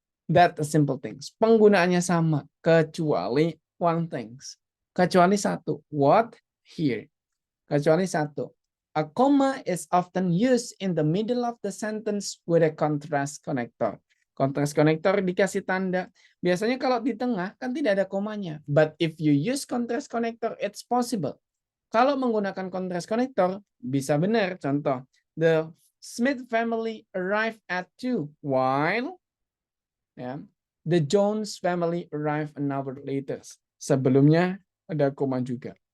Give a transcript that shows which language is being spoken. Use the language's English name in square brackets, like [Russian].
[English] That the simple things. [Indonesian] Penggunaannya sama, kecuali [English] one things. [Indonesian] Kecuali satu. [English] What? Here. Kecuali satu. A comma is often used in the middle of the sentence with a contrast connector. [Indonesian] Contrast connector dikasih tanda. Biasanya kalau di tengah kan tidak ada komanya. [English] But if you use contrast connector, it's possible. [Indonesian] Kalau menggunakan contrast connector, bisa benar. [English] Contoh, the Smith family arrived at 2, while the Jones family arrived an hour later. [Indonesian] Sebelumnya ada koma juga.